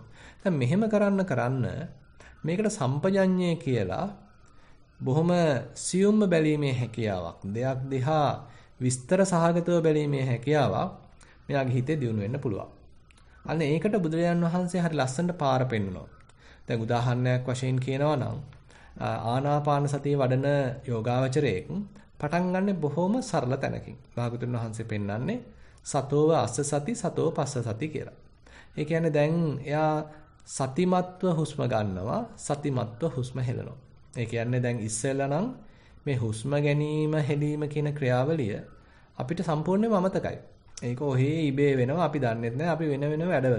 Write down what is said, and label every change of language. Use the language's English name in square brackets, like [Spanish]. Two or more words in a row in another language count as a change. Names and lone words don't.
[Sinhala] දැන් මෙහෙම කරන්න මේකට සම්පජඤ්ඤය කියලා බොහොම සියුම්ම බැලීමේ හැකියාවක් දෙයක් දිහා විස්තර සහගතව බැලීමේ හැකියාවක් මෙයාගේ හිතේ දියුණු වෙන්න පුළුවන්. අන්න ඒකට බුදුරජාන් වහන්සේ හරි ලස්සනට පාර පෙන්නනවා. දැන් උදාහරණයක් වශයෙන් කියනවා නම් ආනාපාන සතිය වඩන යෝගාවචරයෙක් පටන් ගන්න බොහොම සරල තැනකින්. භාගතුන් වහන්සේ පෙන්වන්නේ [Pali] සතෝව අස්ස සති සතෝ පස්ස සති [Sinhala] කියලා. ඒ කියන්නේ දැන් එයා සතිමත්ව හුස්ම ගන්නවා සතිමත්ව හුස්ම හෙලනවා. ඒ කියන්නේ දැන් ඉස්සෙල්ලා නම් මේ හුස්ම ගැනීම හෙලීම කියන ක්‍රියාවලිය අපිට සම්පූර්ණයෙන්ම අමතකයි. ඒක ඔහේ ඉබේ වෙනවා අපි දන්නේ නැහැ අපි වෙන වැඩවල.